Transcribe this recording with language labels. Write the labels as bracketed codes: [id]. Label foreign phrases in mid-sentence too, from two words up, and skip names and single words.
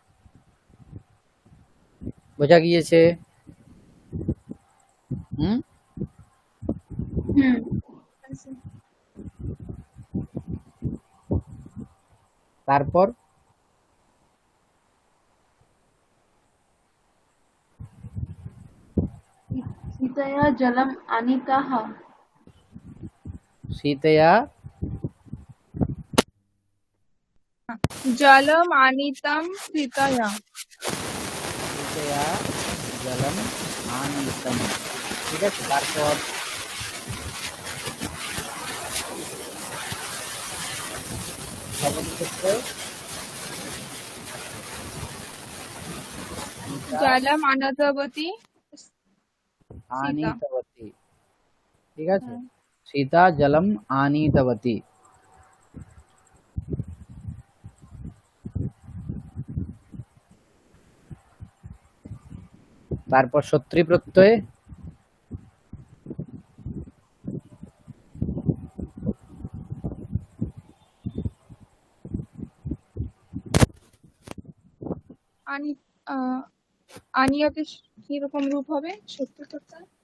[bn] বোঝা গিয়েছে? হুম, হুম। তারপর [sa] सीतया जलम् आनीतः। সীতয়া जलम् आनीतं सीतया। সীতয়া জলম আনিতম, [bn] ঠিক আছে? তারপর ক্ষেত্রে [sa] जलम् आनतवती सीता। আনিতবতী, [bn] ঠিক আছে? [sa] সীতা জলম আনিতবতী। [bn] তারপর সত্রী প্রত্যয় আনি আনিয়তে কি রকম রূপ হবে? সত্য সত্য